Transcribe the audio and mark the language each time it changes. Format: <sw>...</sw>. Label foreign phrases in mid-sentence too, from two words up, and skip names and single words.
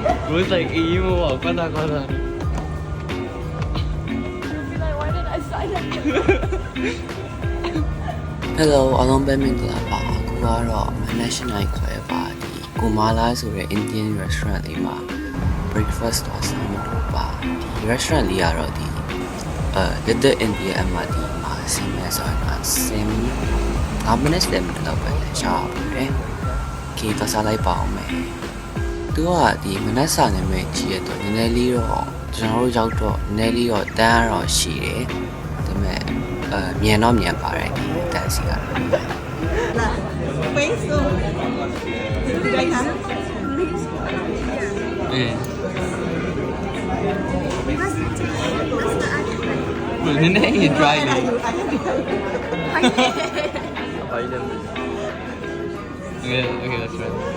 <en>was like emo kata kata. Why did I sign up?</en> <my>Hello အားလုံးပဲမင်္ဂလာပါအခုကတော့ National ခေါ်ရပါဒီကိုမာလာဆိုတဲ့</my> <en>Indian restaurant</en> <my>လေးမှာ breakfast တော့ဆောင်မလို့ပါဒီ restaurant လေးကတော့ဒီ Little India အမဒီမှာဆင်းမဲ့ဆိုတော့ဆင်း5 minutes လည်းမတော့ပဲရှားပါတယ်ခေတ်စားလိုက်ပါအောင်မယ်သူကဒီမနက်စာနေမဲ့ကြီးရတော့နည်းနည်းလေးတော့ကျွန်တော်တို့ရောက်တော့နည်းနည်းလေးတော့တန်းတော့ရှိတယ်ဒါပေမဲ့မြန်တော့မြန်ပါတယ်ဒီတန်းစီကတော့</my> <en>Waesto. Like that? Yeah. Well, then you try it. Okay, that's right.</en>